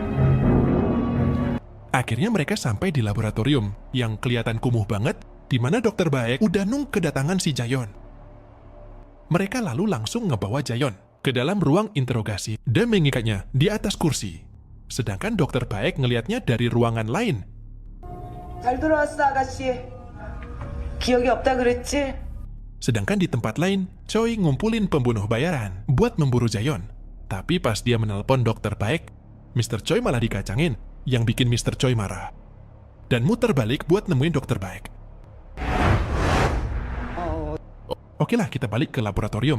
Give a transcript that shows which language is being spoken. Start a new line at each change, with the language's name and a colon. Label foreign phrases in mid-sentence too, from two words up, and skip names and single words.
Indonesian: Akhirnya mereka sampai di laboratorium yang kelihatan kumuh banget, di mana dokter baik udah nunggu kedatangan si Jaeyeon. Mereka lalu langsung ngebawa Jaeyeon ke dalam ruang interogasi dan mengikatnya di atas kursi. Sedangkan dokter baik ngelihatnya dari ruangan lain.
Korean: 잘 들어왔어, 아가씨. 기억이 없다 그랬지?
Indonesian: Sedangkan di tempat lain, Choi ngumpulin pembunuh bayaran buat memburu Jaeyeon. Tapi pas dia menelpon dokter baik, Mr. Choi malah dikacangin, yang bikin Mr. Choi marah. Dan muter balik buat nemuin dokter baik. Oke lah, kita balik ke laboratorium.